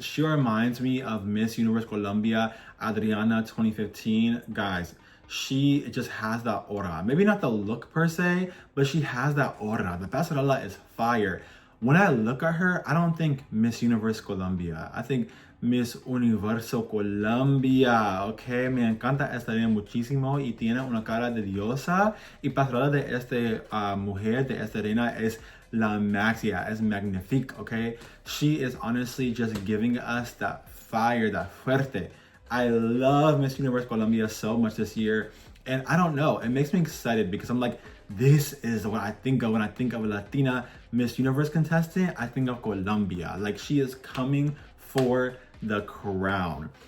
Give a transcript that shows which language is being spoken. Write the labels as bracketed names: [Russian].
[English] She reminds me of Miss Universe Colombia Adriana 2015. Guys, she just has that aura. Maybe not the look per se, but she has that aura. The passerella is fire. When I look at her, I don't think Miss Universe Colombia. I think [Spanish] Miss Universo Colombia, ok, me encanta esta niña muchísimo y tiene una cara de diosa y pasarela de esta mujer, de esta reina es la maxia, es magnifique, ok. [English] She is honestly just giving us that fire, that fuerte. I love Miss Universe Colombia so much this year, and I don't know, it makes me excited because I'm like, this is what I think of when I think of a Latina Miss Universe contestant. I think of Colombia. Like, she is coming for the crown.